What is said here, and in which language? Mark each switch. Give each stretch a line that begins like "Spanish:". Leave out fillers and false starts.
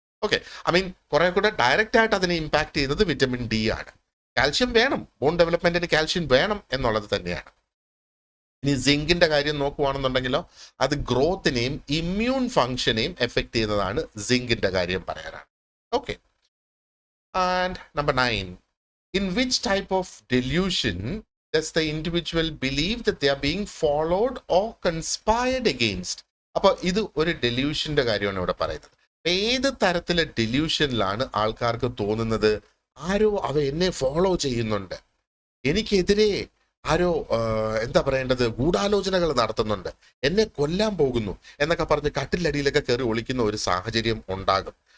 Malayalam: Okay, I mean കുറെ കൂടെ direct ആയിട്ട് അതിനെ ഇമ്പാക്ട് ചെയ്യുന്നത് വിറ്റമിൻ ഡി ആണ്. കാൽഷ്യം വേണം, ബോൺ ഡെവലപ്മെന്റിന് കാൽഷ്യം വേണം എന്നുള്ളത് തന്നെയാണ്. ഇനി സിങ്കിന്റെ കാര്യം നോക്കുവാണെന്നുണ്ടെങ്കിലോ അത് ഗ്രോത്തിനെയും ഇമ്മ്യൂൺ ഫങ്ഷനെയും എഫക്ട് ചെയ്യുന്നതാണ് സിങ്കിന്റെ കാര്യം പറയാനാണ്. Okay, and number 9.
English: In which type of delusion does the individual believe that they are being followed or conspired against?
Malayalam: അപ്പോൾ ഇത് ഒരു ഡെല്യൂഷന്റെ കാര്യമാണ് ഇവിടെ പറയുന്നത്. ഏത് തരത്തിലെ ഡെല്യൂഷനിലാണ് ആൾക്കാർക്ക് തോന്നുന്നത് ആരോ എന്നെ ഫോളോ ചെയ്യുന്നുണ്ട്, എനിക്കെതിരെ ആരോ എന്താ പറയേണ്ടത് ഗൂഢാലോചനകൾ നടത്തുന്നുണ്ട്, എന്നെ കൊല്ലാൻ പോകുന്നു എന്നൊക്കെ പറഞ്ഞ് കട്ടിലടിയിലൊക്കെ കയറി ഒളിക്കുന്ന ഒരു സാഹചര്യം ഉണ്ടാകും.